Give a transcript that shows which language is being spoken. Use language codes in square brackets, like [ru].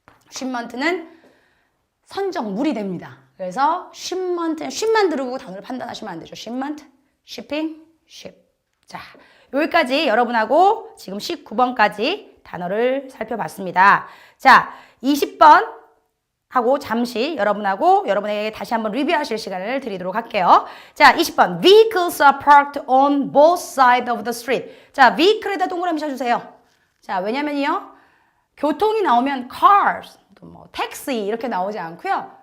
[ko] shipment는 선적물이 됩니다. 그래서 ship만 들고 단어를 판단하시면 안 되죠. [en] shipment, shipping, ship. [ko] 자, 여기까지 여러분하고 지금 19번까지 단어를 살펴봤습니다. 자, 20번 하고 잠시 여러분에게 다시 한번 리뷰하실 시간을 드리도록 할게요. 자, 20번. [en] Vehicles are parked on both sides of the street. [ko] 자, vehicle에다 동그라미 쳐주세요. 자, 왜냐면요. 교통이 나오면 cars, 또 뭐 taxi 이렇게 나오지 않고요.